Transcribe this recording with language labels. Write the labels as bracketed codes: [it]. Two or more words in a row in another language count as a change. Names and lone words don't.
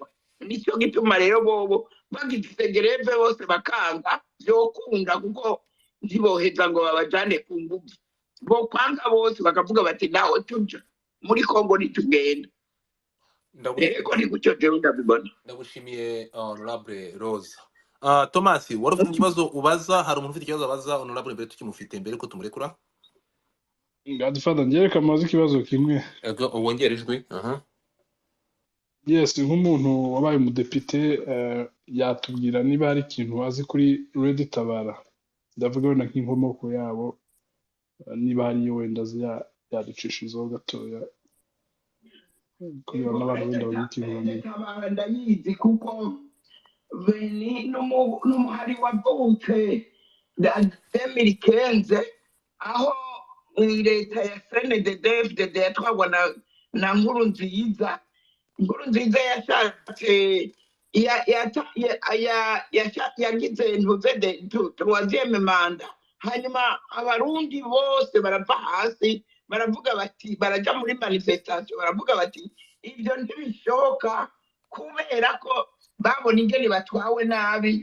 [rn] Nicyo gituma rero bobo bagize gereve bose bakanga byokunda, kuko ntiboheza ngo babajane ku nguvu. Bokwanga bose bakavuga bati naho tuja muri Congo nitugenda. Ego ni gutyo jewe ndabibona. Ndagushimiye Honorable Rose. [rw] Thomas, wari ufite ikibazo ubaza? Hari umuntu ufite ikibazo abaza Honorable mbere tukimufite mbere ko tumurekura? Godfather, njye kamaze ikibazo kimwe. [rn] Ego wongere ijwi. [rw] Yes, nk'umuntu wabaye umudepite, yatubwira niba hari ikintu azi kuri Aratabaza. Ndavuga wenda nk'inkomoko yabo, niba hari iyo wenda yaducishijeho gatoya kugira n'abantu wenda bagikintu. [rn] Ndayizi kuko beni n'umuhari wavutse Demirikenze, aho leta ya CNDD-FDD yatwagwa na Nkurunziza. Nkurunziza yashatse yagize [fr] troisième manda, [rn] hanyuma abarundi bose barava hasi baravuga bati, baraja muri manifestation baravuga bati ibyo ntibishoboka, kubera ko babona ingene batwawe nabi.